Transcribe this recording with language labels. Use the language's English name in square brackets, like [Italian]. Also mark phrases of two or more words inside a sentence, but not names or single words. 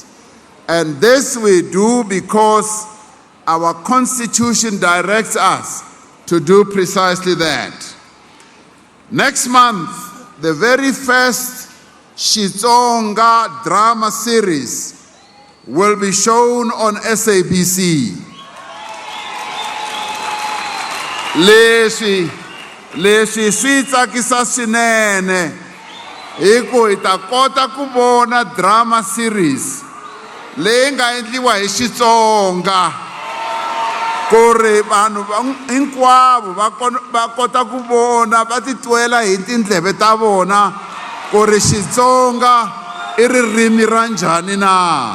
[English] And this we do because our Constitution directs us to do precisely that. Next month, the very first Xitsonga drama series will be shown on SABC. [Tsonga] Leswi swi tsakisa swinene hi ku hi ta kota ku vona [English] drama series [Tsonga] leyi nga endliwa hi Xitsonga ku ri vanhu hinkwavo va kota ku vona va titwela hi tindleve ta vona ku ri Xitsonga i ririmi ra njhani na.